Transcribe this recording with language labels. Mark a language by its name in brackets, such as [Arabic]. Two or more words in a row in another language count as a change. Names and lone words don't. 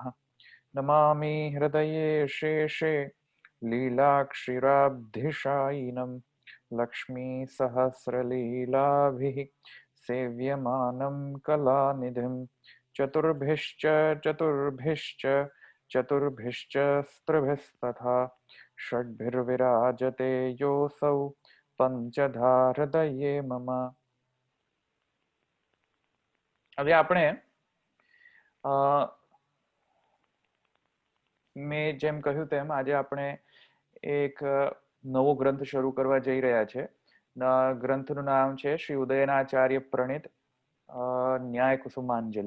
[Sanskrit] नमामि हृदये शेषे लीलाक्षीराब्धिशायिनं लक्ष्मीसहस्रलीलाभिः सेव्यमानं कलानिधिं चतुर्भिश्च चतुर्भिश्च चतुर्भिश्च स्त्रिभिस्तथा षड्भिर्विराजते योऽसौ पंचधा हृदये मम। [Gujarati] હવે આપણે મેં જેમ કહ્યું તેમ આજે આપણે એક નવો ગ્રંથ શરૂ કરવા જઈ રહ્યા છે. ગ્રંથનું નામ છે શ્રી ઉદયનાચાર્ય પ્રણિત ન્યાય કુસુમાંજલિ.